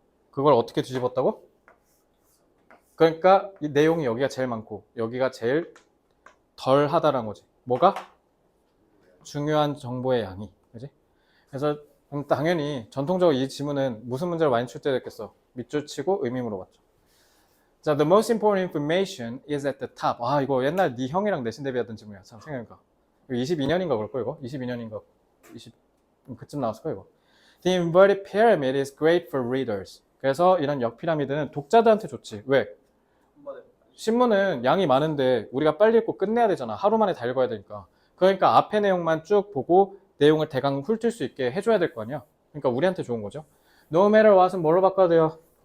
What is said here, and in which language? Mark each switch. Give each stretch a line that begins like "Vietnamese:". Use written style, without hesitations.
Korean: 그걸 어떻게 뒤집었다고? 그러니까 이 내용이 여기가 제일 많고 여기가 제일 덜 하다라는 거지. 뭐가? 중요한 정보의 양이. 그지? 그래서 당연히 전통적으로 이 지문은 무슨 문제를 많이 출제됐겠어? 밑줄 치고 의미 물어봤죠.
English: 자, the most important information is at the top.
Korean: 아, 이거 옛날 네 형이랑 내신 대비하던 지문이야. 참 생각해보니까. 22년인가 그럴 거 이거? 22년인가? 그쯤 나왔을 거 이거.
English: The inverted pyramid is great for readers.
Korean: 그래서 이런 역피라미드는 독자들한테 좋지. 왜? 신문은 양이 많은데 우리가 빨리 읽고 끝내야 되잖아. 하루 만에 다 읽어야 되니까. 그러니까 앞에 내용만 쭉 보고 내용을 대강 훑을 수 있게 해줘야 될 거 아니야. 그러니까 우리한테 좋은 거죠.
English: No matter what
Korean: 은 뭘로 바꿔야 돼요?